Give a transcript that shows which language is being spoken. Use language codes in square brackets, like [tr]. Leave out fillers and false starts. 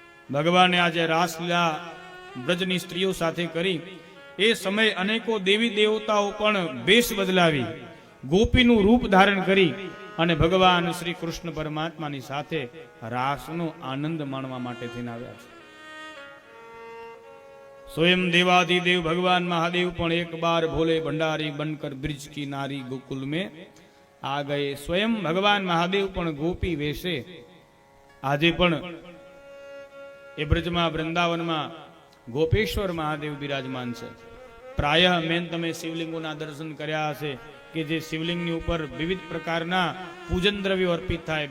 [gu] ભગવાને આજે રાસલીલા બ્રજની સ્ત્રીઓ સાથે કરી. એ સમય અનેકો દેવી દેવતાઓ પણ વેશ બદલાવી ગોપીનું રૂપ ધારણ કરી અને ભગવાન શ્રી કૃષ્ણ પરમાત્માની સાથે રાસનો આનંદ માણવા માટે થઈને આવ્યા છે. [hi] स्वयं देवाधिदेव भगवान महादेव पण एक बार भोले भंडारी बनकर ब्रिज की नारी गोकुल में आ गए. स्वयं भगवान महादेव पण गोपी वेशे [gu] આજે પણ એ બ્રજમાં વૃંદાવનમાં ગોપેશ્વર મહાદેવ બિરાજમાન છે. પ્રાય મેન તમે શિવલિંગોના દર્શન કર્યા હશે કે જે શિવલિંગની ઉપર વિવિધ પ્રકારના પૂજન દ્રવ્યો અર્પિત થાય.